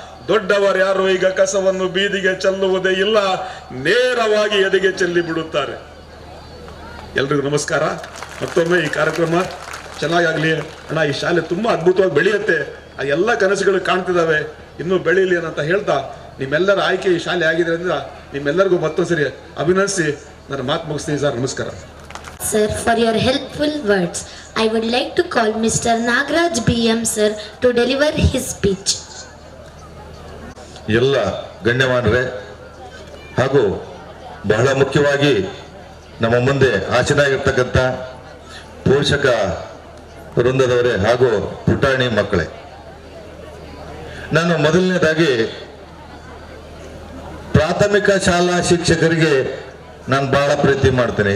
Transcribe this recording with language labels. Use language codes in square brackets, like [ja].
[kn] ದೊಡ್ಡವರ್ಯಾರು ಈಗ ಕಸವನ್ನು ಬೀದಿಗೆ ಚೆಲ್ಲುವುದೇ ಇಲ್ಲ, ನೇರವಾಗಿ ಎದೆಗೆ ಚೆಲ್ಲಿ ಬಿಡುತ್ತಾರೆ. ಎಲ್ರಿಗೂ ನಮಸ್ಕಾರ. ಮತ್ತೊಮ್ಮೆ ಈ ಕಾರ್ಯಕ್ರಮ ಚೆನ್ನಾಗಾಗ್ಲಿ ಅಣ್ಣ. ಈ ಶಾಲೆ ತುಂಬಾ ಅದ್ಭುತವಾಗಿ ಬೆಳೆಯುತ್ತೆ, ಆ ಎಲ್ಲ ಕನಸುಗಳು ಕಾಣ್ತಿದ್ದಾವೆ, ಇನ್ನೂ ಬೆಳೀಲಿ ಅಂತ ಹೇಳ್ತಾ ನಿಮ್ಮೆಲ್ಲರ ಆಯ್ಕೆ ಈ ಶಾಲೆ ಆಗಿದೆ ಅಂದ್ರೆ ನಿಮ್ಮೆಲ್ಲರಿಗೂ ಮತ್ತೊಂದ್ಸರಿ ಅಭಿನಂದಿಸಿ ನನ್ನ ಮಾತು ಮುಗಿಸ್ತೀನಿ ಸರ್. ನಮಸ್ಕಾರ. [en] Sir, for your helpful words, I would like to call Mr. Nagraj BM sir to deliver his speech. [kn] ಎಲ್ಲ ಗಣ್ಯಮಾನರೇ ಹಾಗೂ ಬಹಳ ಮುಖ್ಯವಾಗಿ ನಮ್ಮ ಮುಂದೆ ಆಚೆಯಾಗಿರ್ತಕ್ಕಂಥ ಪೋಷಕ ವೃಂದದವರೇ ಹಾಗೂ ಪುಟಾಣಿ ಮಕ್ಕಳೇ, ನಾನು ಮೊದಲನೇದಾಗಿ ಪ್ರಾಥಮಿಕ ಶಾಲಾ ಶಿಕ್ಷಕರಿಗೆ ನಾನು ಬಹಳ ಪ್ರೀತಿ ಮಾಡ್ತೇನೆ.